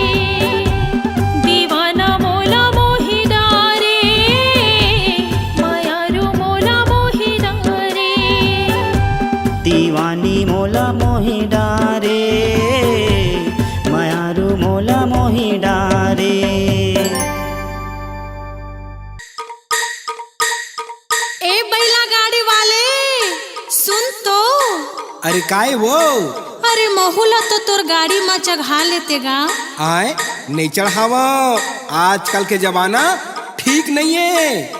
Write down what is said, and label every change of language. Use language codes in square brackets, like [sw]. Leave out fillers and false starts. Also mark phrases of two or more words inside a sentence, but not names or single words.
[hne] दीवाना मोला मोहि डारे, मायारू मोला मोहि डारे। दीवानी मोला मोहि डारे, मायारू मोला मोहि डारे। ए बैला गाड़ी वाले सुन तो। अरे काय वो अरे महुला तो तोर गाड़ी में चढ़ा लेते गा। आए नहीं चढ़ावा, आजकल के जमाना ठीक नहीं है।